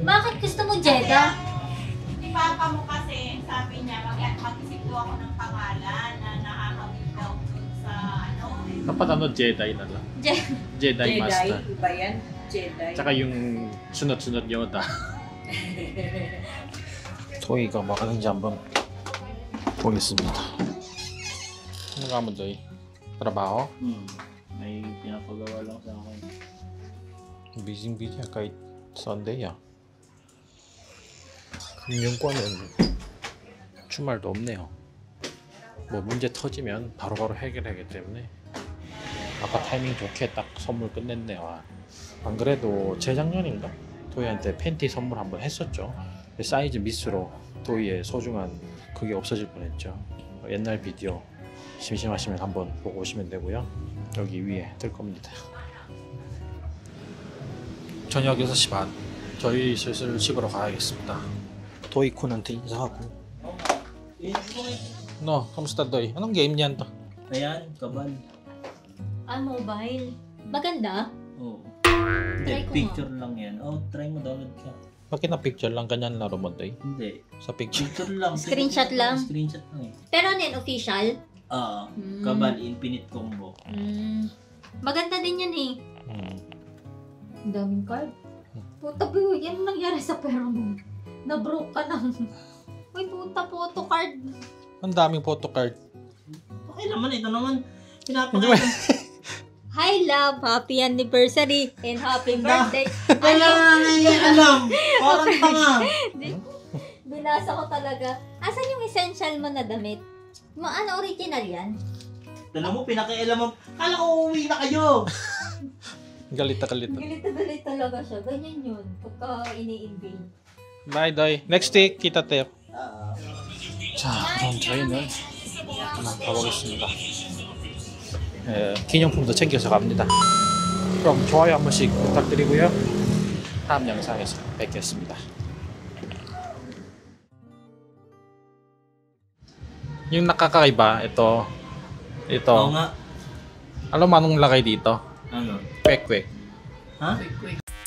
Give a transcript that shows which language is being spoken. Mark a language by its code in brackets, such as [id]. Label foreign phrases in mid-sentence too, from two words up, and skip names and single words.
[tl] Bakit gusto mo Jeddah? Si Papa mo kasi, sabi niya, mag-isip daw ako ng pangalan na nakakawin daw dun sa ano. Dapat ano, Jedi na lang. Jedi Master. Iba yan? Jedi. tsaka yung sunod-sunod Yoda. [ko] 토이가 뭐 하는지 한번 보겠습니다. [tl] Ano ka mo, Joy? Trabaho? May pinapagawa lang sa akin. Busy kahit Sunday [ko] 금융권은 주말도 없네요. 뭐 문제 터지면 바로바로 해결하기 때문에 아까 타이밍 좋게 딱 선물 끝냈네요. 안 그래도 재작년인가? 도희한테 팬티 선물 한번 했었죠. 사이즈 미스로 도희의 소중한 그게 없어질 뻔했죠. 옛날 비디오 심심하시면 한번 보고 오시면 되고요. 여기 위에 뜰 겁니다. 저녁 6시 반. 저희 슬슬 집으로 가야겠습니다. 도희쿤한테 인사하고. [tl] No, kamusta Doy? Anong game niyan to? Ayan, kabal. Ah, mobile. Maganda? Oo. Try Hindi, ko picture lang yan. Try mo, download ka. Bakit na picture lang ganyan laro mo Doy? Hindi. Sa picture. Picture lang. Screenshot lang? Screenshot lang eh. Pero ano yun, official? Kabal, [en] infinite combo. [tl] Maganda din yan eh. Ang daming card. Puta bro, yan ang nangyari sa pera mo. Na-broke ka ng... Uy, puta, [en] photo card. [tl] Ang daming [en] photo card. [tl] Okay naman, ito naman. Pinapakita. [en] Hi love, happy anniversary and happy birthday. [tl] Wala nga ngayon alam. Parang tanga. Binasa ko talaga. Asan yung essential mo na damit? Ano, original yan? Alam mo, pinakialam mo. Kala ko uuwi na kayo. Galit na galit. Galit talaga siya. Ganyan yun. Pagka ini-invade. Bye Doy. [en] Next week [tl] kita tayo. [ko] 자, 그럼 저희는 그만 가보겠습니다. 기념품도 챙겨서 갑니다. 그럼 좋아요 한 번씩 부탁드리고요. 다음 영상에서 뵙겠습니다. [tl] Yung nakakaiba, ito. Oo nga. Alam mo anong lagay dito? Ano? Kwek-kwek. Ha?